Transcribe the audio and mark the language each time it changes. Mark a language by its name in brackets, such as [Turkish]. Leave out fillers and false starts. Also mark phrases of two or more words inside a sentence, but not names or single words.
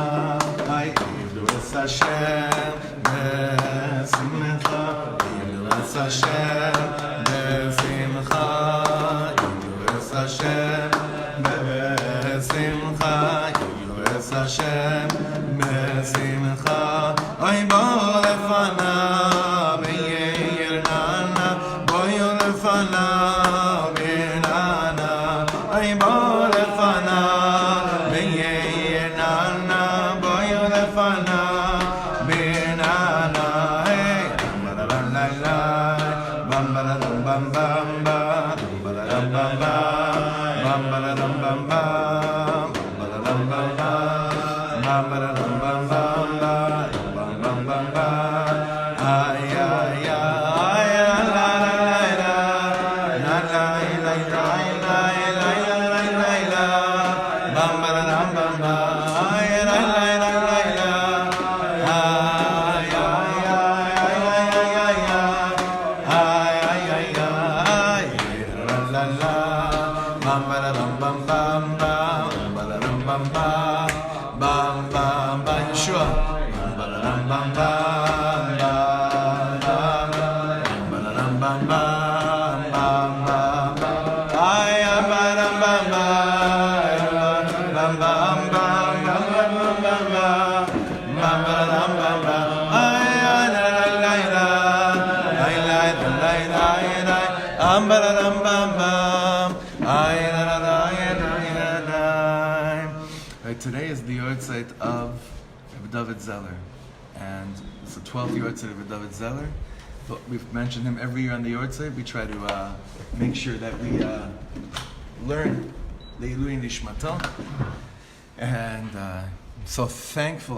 [Hebrew] עבדו את השם בשמחה. עבדו את השם בשמחה. עבדו את השם בשמחה. עבדו את השם בשמחה. אוי בו לפניו ביענה. בואו לפניו בננה. אוי בו לפניו ביענה. בואו לפניו בננה. Hey, bam ba da dum bam bam ba, bam ba da dum bam bam, bam ba da dum bam bam, bam ba da dum bam bam, bam ba da dum bam bam ba, bam bam bam ba. Ay ay ay la la la la la la la la la. Bam ba da dum bam ba. Ay la la la la la. Ay ay ay ay ay ay ay ay la la la. Bam ba da dum bam bam bam, ba da dum bam bam, bam bam bam. Yeshua. Bam ba da dum bam bam, bam ba da dum bam bam, bam bam bam. Ay ba dum bam bam, bam bam bam, bam bam bam bam, bam ba da dum bam bam. Ay la la la la, ay la la la la, ba da dum bam bam. Ay la la la la la. [English] Right, today is the yahrzeit of Rabbi David Zeller, and it's the 12th yahrzeit of Rabbi David Zeller. But we've mentioned him every year on the yahrzeit. We try to make sure that we learn [Hebrew] לעילוי נשמתו, [English] and I'm so thankful.